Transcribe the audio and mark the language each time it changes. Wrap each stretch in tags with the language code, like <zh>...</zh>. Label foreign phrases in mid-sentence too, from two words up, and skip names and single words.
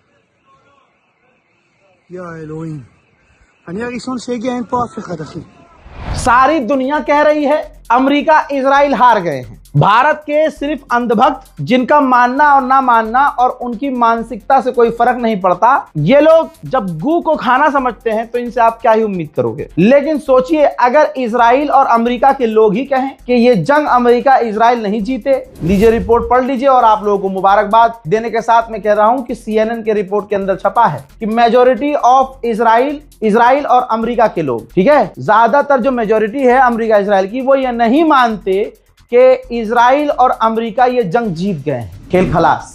<he>יא אלוהים. אני הראשון שהגיע, אין פה אף אחד, אחי.</he> <hi>सारी दुनिया कह रही है अमेरिका इजराइल हार गए हैं। भारत के सिर्फ अंधभक्त, जिनका मानना और ना मानना और उनकी मानसिकता से कोई फर्क नहीं पड़ता, ये लोग जब गू को खाना समझते हैं तो इनसे आप क्या ही उम्मीद करोगे। लेकिन सोचिए, अगर इजराइल और अमेरिका के लोग ही कहें कि ये जंग अमेरिका इजराइल नहीं जीते, लीजिए रिपोर्ट पढ़ लीजिए और आप लोगों को मुबारकबाद देने के साथ मैं कह रहा हूं कि CNN के रिपोर्ट के अंदर छपा है कि</hi> <en>majority of Israel</en> <hi>और अमेरिका के लोग, ठीक है, ज्यादातर जो मेजोरिटी है अमेरिका इजराइल की, वो ये नहीं मानते कि इजराइल और अमेरिका ये जंग जीत गए हैं, खेल खलास।</hi>